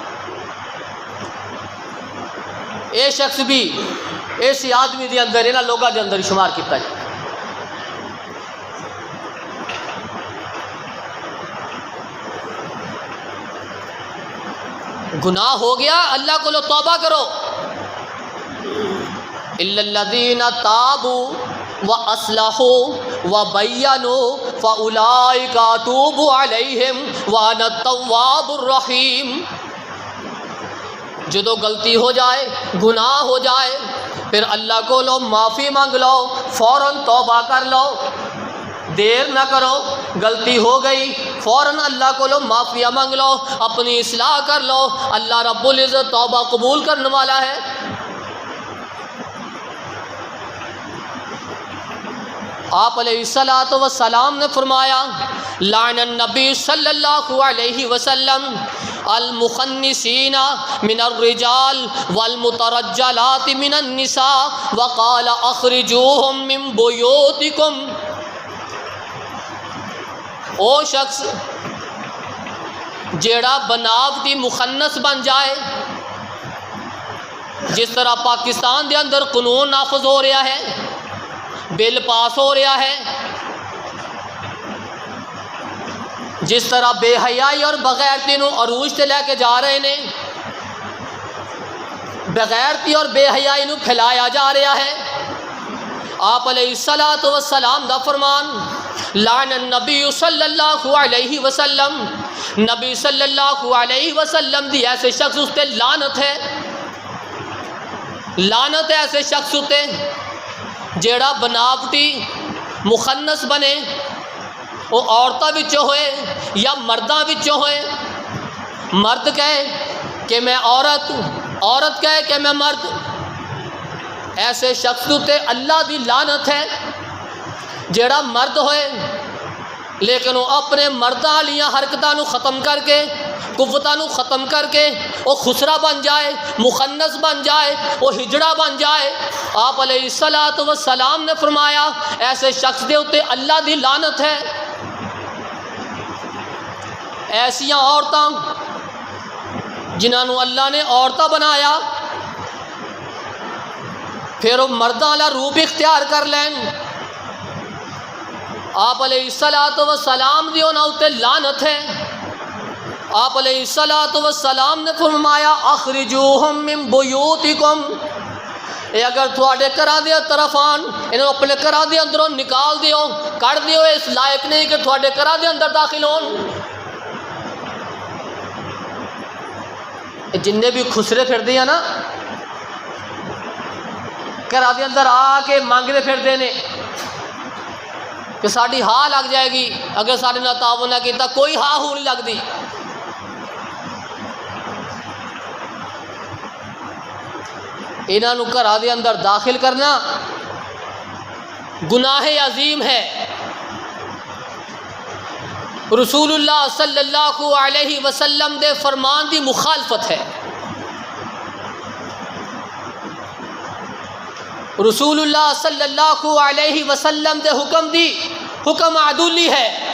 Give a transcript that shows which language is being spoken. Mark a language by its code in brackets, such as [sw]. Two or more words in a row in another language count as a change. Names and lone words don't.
[pa] یہ شخص بھی ایسی آدمی دے اندر انہاں لوگوں دے اندر شمار کیتا جائے۔ [ur] گناہ ہو گیا، اللہ کو توبہ کرو، [ar] الا الذین تابوا وَأَصْلَحُوا وَبَيَّنُوا فَأُولَئِكَ أَتُوبُ عَلَيْهِمْ وَأَنَا التَّوَّابُ الرَّحِيمُ۔ [ur] جدو غلطی ہو جائے، گناہ ہو جائے، پھر اللہ کو لو معافی مانگ لو، فوراً توبہ کر لو، دیر نہ کرو۔ غلطی ہو گئی فوراً اللہ کو لو معافیہ مانگ لو، اپنی اصلاح کر لو، اللہ [ar] رب العزت [ur] توبہ قبول کرنے والا ہے۔ آپ [ar] علیہ الصلوۃ والسلام [ur] نے فرمایا [ar] لعن النبی صلی اللہ علیہ وسلم المخنثین من الرجال والمترجلات من النساء وقال اخرجوہم من بیوتکم۔ [pa] او شخص جیڑا بناوٹی مخنث بن جائے، جس طرح پاکستان دے اندر قانون نافذ ہو رہا ہے، بل پاس ہو رہا ہے، جس طرح بے حیائی اور بغیرتی نو عروج تے لے کے جا رہے نے، بغیرتی اور بے حیائی نو پھیلایا جا رہا ہے۔ آپ [ar] علیہ الصلوۃ والسلام [pa] دا فرمان [ar] لعن النبی صلی اللہ علیہ وسلم، [pa] نبی [ar] صلی اللہ علیہ وسلم [pa] دی ایسے شخص اس تے لعنت ہے، لعنت ہے ایسے شخص تے جیڑا بناوٹی مخنث بنے، وہ عورتاں وچوں ہوئے یا مرداں وچوں ہوئے، مرد کہے کہ میں عورت، عورت کہے کہ میں مرد، ایسے شخص تے اللہ دی لعنت ہے۔ جیڑا مرد ہوئے لیکن وہ اپنے مرداں والیاں حرکتاں نو ختم کر کے، قوتاں نو ختم کر کے وہ خسرا بن جائے، مخنث بن جائے، وہ ہجڑا بن جائے، آپ [ar] علیہ الصلوۃ والسلام [pa] نے فرمایا ایسے شخص دے اوتے اللہ دی لعنت ہے۔ ایسیاں عورتاں جنہاں نو اللہ نے عورتاں بنایا پھر وہ مرداں والا روپ اختیار کر لین، آپ [ar] علیہ الصلوۃ والسلام [pa] دی انہاں اوتے لعنت ہے۔ آپ [ar] علیہ الصلوۃ والسلام [pa] نے فرمایا [ar] اخرجوہم من بیوتکم، [pa] اے اگر تھوڑے گھراں دے طرف آن، انہوں اپنے گھراں دے اندروں نکال دیو، کر دیو، اس لائق نہیں کہ تھوڑے گھراں دے اندر داخل ہون۔ جننے بھی خسرے پھر دیا نا گھراں دے اندر آ کے مانگتے پھردے نے کہ ساڑی ہاں لگ جائے گی، اگر ساڑے نہ تعاون نہ کیتا کوئی ہاں ہو نہیں لگ دی۔ انہاں نوں گھراں دے اندر داخل کرنا گناہ عظیم ہے. رسول اللہ [ar] صلی اللہ علیہ وسلم [pa] دے فرمان دی مخالفت ہے. رسول اللہ [ar] صلی اللہ علیہ وسلم [pa] دے حکم عدولی ہے.